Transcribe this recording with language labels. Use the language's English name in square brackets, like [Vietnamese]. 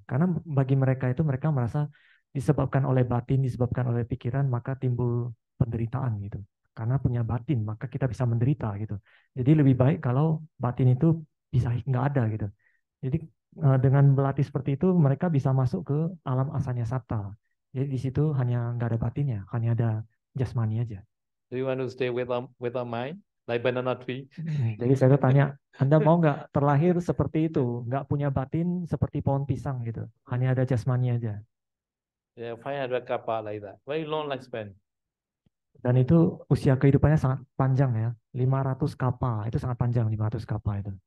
[Indonesian] Karena bagi mereka itu mereka merasa disebabkan oleh batin, disebabkan oleh pikiran, maka timbul penderitaan gitu. Karena punya batin, maka kita bisa menderita gitu. Jadi lebih baik kalau batin itu bisa nggak ada gitu. Jadi dengan berlatih seperti itu, mereka bisa masuk ke alam asanya sata. Jadi di situ hanya nggak ada batinnya, hanya ada jasmani aja. [English] Do you want to stay without mind, like banana tree? [Indonesian] Jadi saya tanya, Anda mau nggak terlahir seperti itu, nggak punya batin seperti pohon pisang gitu, hanya ada jasmani aja. [English] Yeah, 500 kappa like that. Very long lifespan. [Indonesian] Dan itu usia kehidupannya sangat panjang ya, 500 kappa, itu sangat panjang 500 kappa itu.